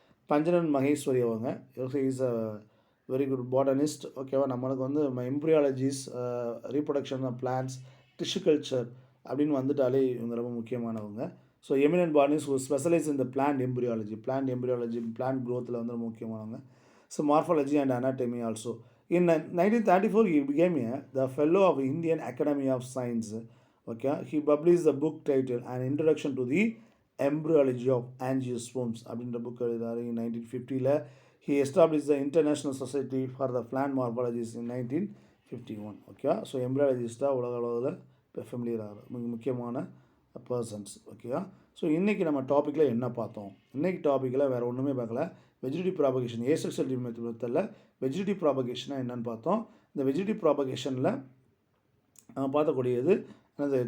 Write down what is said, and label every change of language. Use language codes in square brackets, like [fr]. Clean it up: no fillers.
[ta] பஞ்சனன் மகேஸ்வரி அவங்க [en] Is a very good botanist. [ta] ஓகேவா? நம்மளுக்கு வந்து எம்ப்ரியாலஜிஸ், reproduction of plants, tissue culture அப்படின்னு வந்துட்டாலே இவங்க ரொம்ப முக்கியமானவங்க. [en] so eminent botanists who specialise [ta] இந்த பிளான்ட் எம்ப்ரியாலஜி, பிளான்ட் க்ரோத்தில் வந்து ரொம்ப முக்கியமானவங்க. So morphology and anatomy also. [en] In 1934, he became the fellow of Indian Academy of Science. Okay, he published the book titled An Introduction to the Embryology of Angiosperms. [ta] அப்படின்ற book எழுதினார். [en] In 1950, he established the International Society for the Plant Morphologists in 1951. [ta] Okay, so எம்ப்ரியாலஜிஸ்டாக உலக அளவில் இப்போ familiar ஆகிற முக்கியமான persons. ஓகேவா? So இன்றைக்கி நம்ம டாப்பிக்கில் என்ன பார்த்தோம்? இன்றைக்கி டாப்பிக்கில் வேறு ஒன்றுமே பார்க்கல. வெஜிடேட்டிவ் ப்ராபகேஷன், ஏசெக்ஷுவல் மெத்தடில் வெஜிடேட்டிவ் ப்ராபகேஷனாக என்னென்னு பார்த்தோம். இந்த வெஜிடேட்டிவ் ப்ராபகேஷனில் நம்ம பார்த்தக்கூடியது என்னது?